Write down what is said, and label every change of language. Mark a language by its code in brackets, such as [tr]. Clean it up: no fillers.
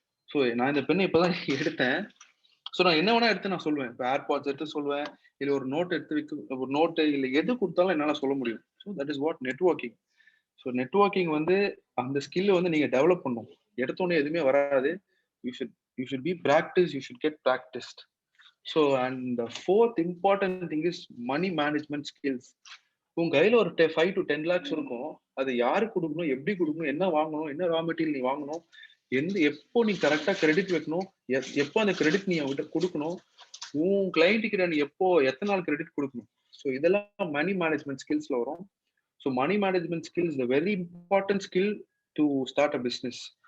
[ta] So நான் இந்த பெண்ணை இப்பதான் எடுத்தேன். ஸோ நான் என்ன வேணா எடுத்து நான் சொல்லுவேன். இப்போ ஏர்பாட்ஸ் எடுத்து சொல்லுவேன், இல்லை ஒரு நோட் எடுத்து ஒரு நோட்டு இல்லை எது கொடுத்தாலும் என்னால் சொல்ல முடியும். [en] So that is what networking. [ta] So networking வந்து அந்த ஸ்கில்லை வந்து நீங்க டெவலப் பண்ணணும். எடுத்தோடனே எதுவுமே வராது. [en] You should be practice, you should get practised. So and the fourth important thing is money management skills. [ta] உங்க கையில ஒரு 5 to 10 lakhs இருக்கும், அது யாருக்கு கொடுக்கணும், எப்படி கொடுக்கணும், என்ன வாங்கணும், என்ன ரா மெட்டீரியல் நீ வாங்கணும், எப்போ நீ கரெக்டா கிரெடிட் வைக்கணும், எப்போ அந்த கிரெடிட் நீ அவங்ககிட்ட கொடுக்கணும், உன் கிளைண்ட் கிட்ட நீ எப்போ எத்தனை நாள் கிரெடிட் கொடுக்கணும். ஸோ இதெல்லாம் மணி மேனேஜ்மெண்ட் ஸ்கில்ஸ்ல வரும். [en] So money management skill is the very important skill to start a business.